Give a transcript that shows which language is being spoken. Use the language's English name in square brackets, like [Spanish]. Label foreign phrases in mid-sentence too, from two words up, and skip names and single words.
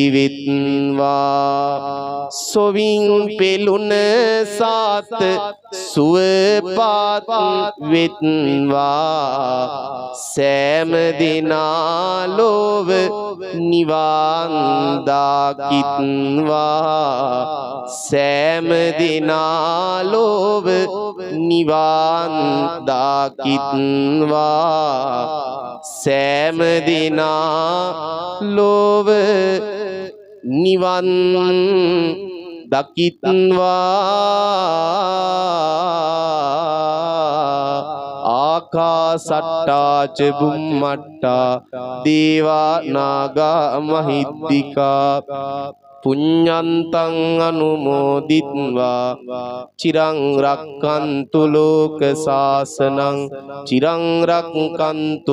[Sinhala] වෙත්වා සොවින් පෙළුණ සාත සුවපත් වෙත්වා සෑම දිනා ලොව නිවන් දකිත්වා සෑම දිනා ලොව නිවන් දකිත්වා සෑම දිනා ලොව නිවන් දකිත්වා [Pali] ආකාසට්ටා ච බුම්මට්ටා දේවා නාග මහිද්దికා පුඤ්ඤන්තං අනුමෝදිත්වා චිරං රක්칸තු ලෝක සාසනං චිරං රක්칸තු